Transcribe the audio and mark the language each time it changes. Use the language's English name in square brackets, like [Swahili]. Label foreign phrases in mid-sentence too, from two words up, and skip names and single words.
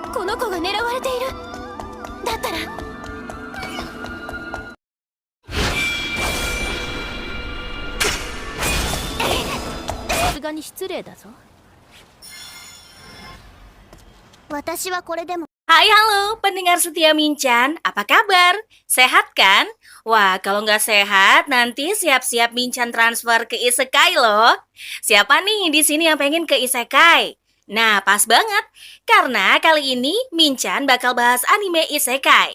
[Japanese] の子が狙われている。だったらさすがに失礼だぞ。私はこれでも。 [Indonesian] Hai halo pendengar setia Minchan, apa kabar? Sehat kan? Wah, kalau nggak sehat nanti siap-siap Minchan transfer ke Isekai loh. Siapa nih di sini yang pengen ke Isekai? Nah, pas banget. Karena kali ini Minchan bakal bahas anime Isekai.